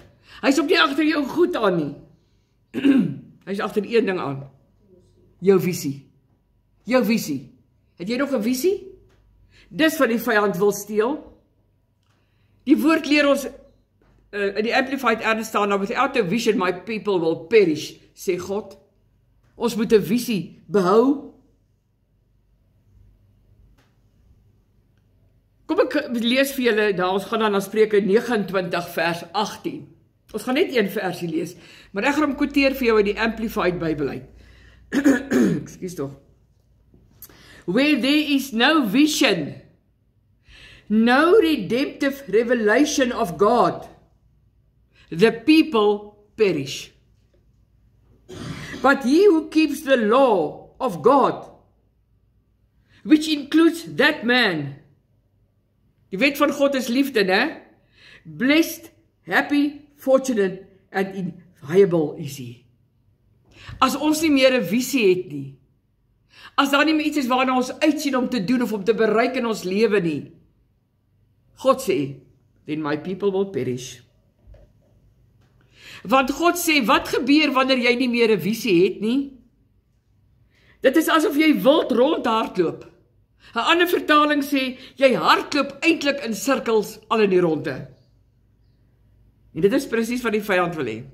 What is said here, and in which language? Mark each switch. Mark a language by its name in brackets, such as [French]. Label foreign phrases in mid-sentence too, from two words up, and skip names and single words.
[Afrikaans] Hy is ook nie agter jou goed aan nie. Hy is agter een ding aan. Jou visie. Jou visie. Het jy nog 'n visie? Dis wat die vyand wil steel. Die woord leer ons, in die Amplified erns staan, nou, [English] without a vision my people will perish, [Afrikaans] sê God. Ons moet 'n visie behou. Kom ek lees vir julle, daar ons gaan dan na Spreuke 29 vers 18. Ons gaan net een versie lees, maar ek gaan hom quoteer vir jou uit die Amplified Bybel uit. Ekskuus tog. [English] Where there is no vision, no redemptive revelation of God, the people perish. But he who keeps the law of God, which includes that man, [Afrikaans] die wet van God is liefde, né? [English] Blessed, happy, fortunate and inviolable is he. [Afrikaans] As ons nie meer 'n visie het nie, as daar nie meer iets is waarna ons uitsien om te doen of om te bereik in ons lewe nie, God sê, [English] then my people will perish. [Afrikaans] Want God sê, wat gebeur wanneer jy nie meer 'n visie het nie? Dit is asof jy wild rondhardloop. 'n ander vertaling sê, jy hardloop eintlik in sirkels al in die ronde. En dit is presies wat die vyand wil hê.